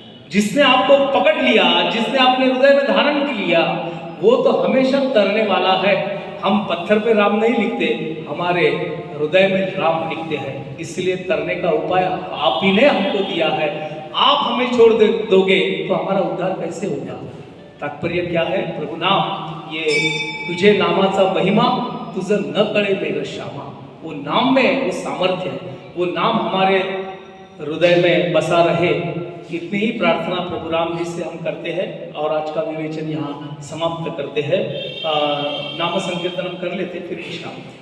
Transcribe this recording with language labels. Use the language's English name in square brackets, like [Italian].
[Hindi] जिसने आपको पकड़ लिया, जिसने अपने हृदय में धारण किया, वो तो हमेशा तरने वाला है। हम पत्थर पे राम नहीं लिखते, हमारे हृदय में राम लिखते हैं। इसलिए तरने का उपाय आप ही ने हमको दिया है। आप हमें छोड़ दोगे तो हमारा उद्धार कैसे होगा? तात्पर्य क्या है? [Marathi] प्रभु नाम, ये तुझे नामाचा महिमा तुझं न कळे मेघ श्यामा। [Hindi] वो नाम में वो सामर्थ्य है, वो नाम हमारे हृदय में बसा रहे। इतनी ही प्रार्थना प्रभु राम जी से हम करते हैं और आज का विवेचन यहाँ समाप्त करते हैं। नाम संकीर्तनम कर लेते फिर विश्राम।